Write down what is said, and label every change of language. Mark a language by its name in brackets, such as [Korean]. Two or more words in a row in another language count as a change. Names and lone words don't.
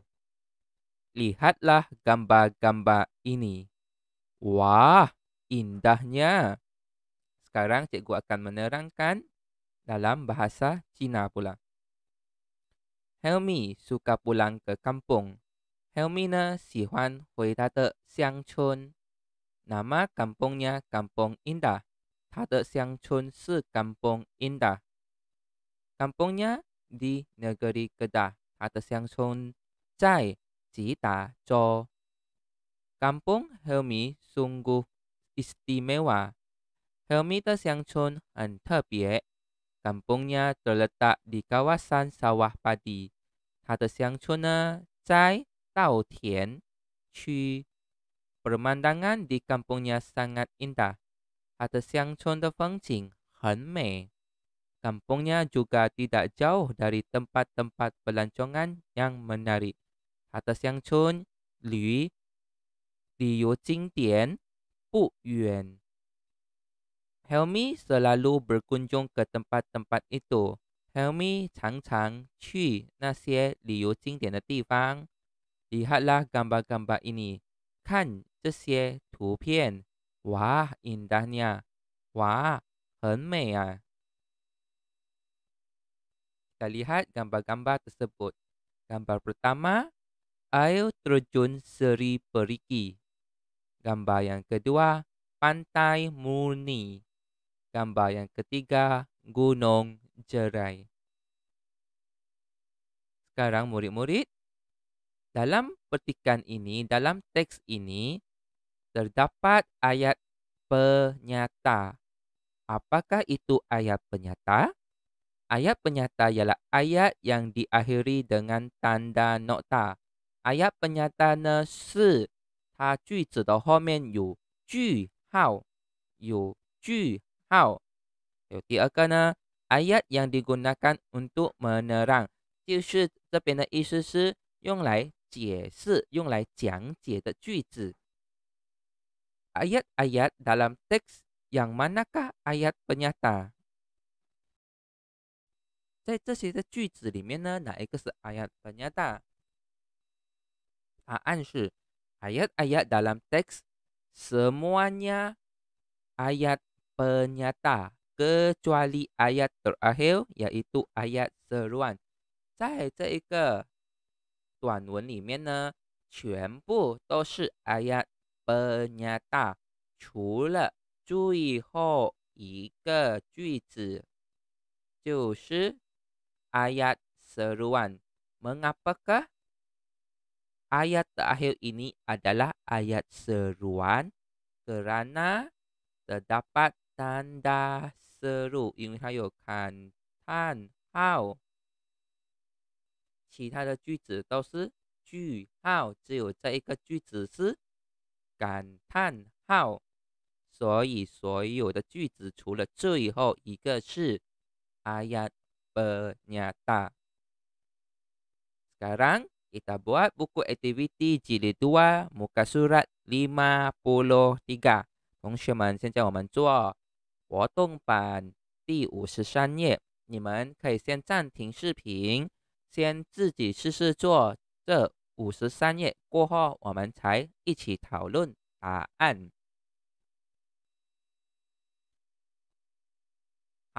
[Malay] Lihatlah gambar-gambar ini. Wah, indahnya. Sekarang cikgu akan menerangkan dalam bahasa Cina pula. Helmi suka pulang ke kampung. [Chinese] Helmi 呢喜欢回他的乡村。 [Malay] Nama kampungnya Kampung Indah. [Chinese] 他的乡村是 Kampung Indah. [Malay] Kampungnya di negeri Kedah. [Chinese] 他的乡村在吉打州。 [Malay] Kampung Helmi sungguh istimewa. [Chinese] Helmi 的乡村很特别。 [Malay] Kampungnya terletak di kawasan sawah padi. [Chinese] 它的乡村呢在稻田区。 [Malay] Pemandangan di kampungnya sangat indah. [Chinese] 它的乡村的风景很美。 [Malay] Kampungnya juga tidak jauh dari tempat-tempat pelancongan yang menarik. [Chinese] 它的乡村离旅游景点不远。 [Malay] Helmi selalu berkunjung ke tempat-tempat itu. [Chinese] Helmi 常常去那些旅游景点的地方。 [Malay] Lihatlah gambar-gambar ini. [Chinese] 看这些图片。 [Malay] Wah, indahnya. Wah, [Chinese] 很美啊。 [Malay] Kita lihat gambar-gambar tersebut. Gambar pertama, air terjun Seri Perigi. Gambar yang kedua, Pantai Murni. Gambar yang ketiga, Gunung Jerai. Sekarang murid-murid, dalam petikan ini, dalam teks ini, terdapat ayat penyata. Apakah itu ayat penyata? Ayat penyata ialah ayat yang diakhiri dengan tanda nokta. Ayat penyata [Chinese] 呢是它句子的后面有句号，有句号。有第二个呢， [Malay] ayat yang digunakan untuk menerang， [Chinese] 就是这边的意思是用来解释、用来讲解的句子。 [Malay] Ayat-ayat dalam teks yang manakah ayat penyata？ [Chinese] 在这些的句子里面呢，哪一个是 [Malay] ayat penyata？ [Chinese] 答案是 [Malay] ayat-ayat dalam teks semuanya ayat penyata kecuali ayat terakhir yaitu ayat seruan。 [Chinese] 在这一个短文里面呢，全部都是 [Malay] ayat penyata， [Chinese] 除了最后一个句子就是 [Malay] ayat seruan。Mengapakah ayat terakhir ini adalah ayat seruan? Kerana terdapat tanda seru， [Chinese] 因为它有感叹号。其他的句子都是句号，只有这一个句子是感叹号。所以所有的句子除了最后一个是 [Malay] ayat penyata。 Sekarang kita buat buku aktiviti jilid 2 muka surat 53。 [Chinese] 同学们，现在我们做活动版第53页。你们可以先暂停视频，先自己试试做这53页，过后我们才一起讨论答案。